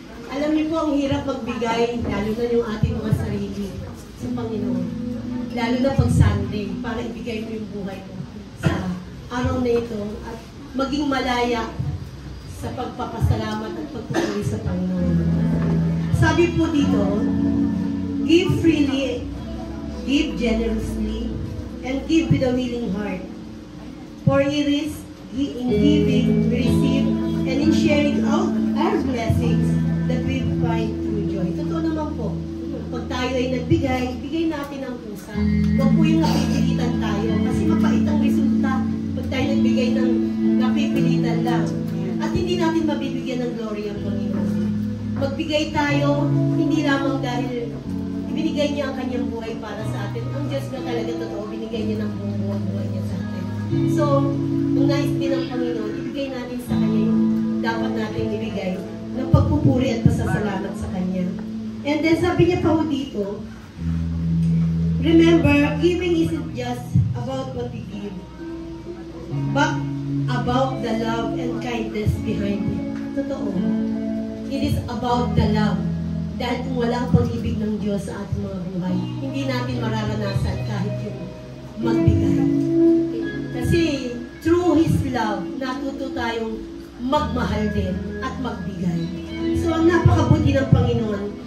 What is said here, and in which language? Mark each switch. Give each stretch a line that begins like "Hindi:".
Filipino: Alam niyo po, ang hirap magbigay, lalo na yung ating mga sarili sa Panginoon. Lalo na pag Sunday, para ibigay mo yung buhay mo sa araw na ito at maging malaya sa pagpapasalamat at pagpupuri sa Panginoon. Sabi po dito,
English: give freely, give generously, and give with a willing heart. For it is in giving we receive, and in sharing out our blessings that we find true joy.
Filipino: Totoo naman po, pag tayo ay nagbigay, bigay natin ang pusa. Huwag po yung napipilitan tayo, kasi mapait ang resulta pag tayo nagbigay ng napipilitan lang. At hindi natin mabibigyan ng glory ang Panginoon. Magbigay tayo, hindi lamang dahil ibinigay niya ang kanyang buhay para sa atin. Ang Diyos na talaga totoo, binigay niya ng buong buhay niya sa atin. So, ang nais din ng Panginoon, ibigay natin sa Kanya yung dapat natin ibigay ng pagpupuri at pasasalamat sa Kanya.
English: And then
Filipino: sabi niya pa dito,
English: remember, giving isn't just about what we give, but about the love and kindness behind it.
Filipino: Totoo.
English: It is about the love.
Filipino: Dahil kung wala ang pag-ibig ng Diyos sa ating mga buhay, hindi natin mararanasan kahit yung magbigay. Kasi
English: through His love,
Filipino: natuto tayong magmahal din at magbigay. So ang napakabuti ng Panginoon.